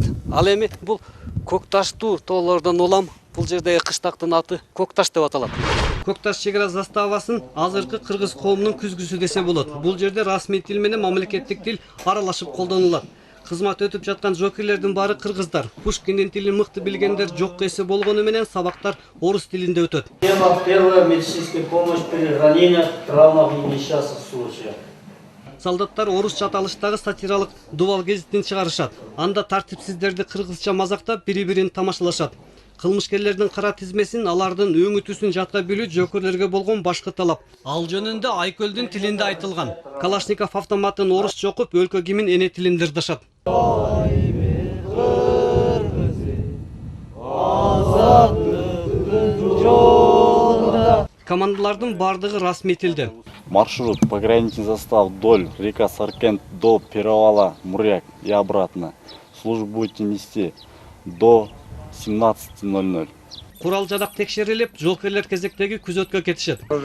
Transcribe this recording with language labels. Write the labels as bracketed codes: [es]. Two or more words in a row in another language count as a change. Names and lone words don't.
[ky] Ал эми бул Көк Таштуу тоолордон улам бул жердеги кыштактын аты Көк Таш деп аталат. Көк Таш чек ара заставасын азыркы кыргыз коомунун күзгүсү десе болот. Бул жерде расмий тил менен мамлекеттик тил аралашып колдонулат. Кызмат өтүп жаткан жокерлердин баары кыргыздар. Пушкиндин тилин мыкты билгендер жок эсе болгону менен сабактар орус тилинде өтөт. [ru] Тема первая медицинская помощь при ранениях, травмах и несчастных случаях. [ky] Солдаттар орусча аталыштагы сатиралык дубал гезитин чыгарышат. Анда тартипсиздерди кыргызча мазактап бири-бирин тамашалашат. Кылмышкерлердин кара тизмесин, алардын өңүтүүсүн жатка билүү жокерлерге болгон башкы талап. Ал жөнүндө Айкөлдүн тилинде айтылган. Калашников автоматын орусча окуп, өлкө кимин эне тилинде ырдашат. Командалардын бардыгы расмий тилде. [ru] Маршрут пограничный застав вдоль река Саркент до перевала Муряк и обратно. Службу будете нести до 17:00. [ky] Курал жадак текшерилип, жолкерлер кезектеги күзөткө кетишет.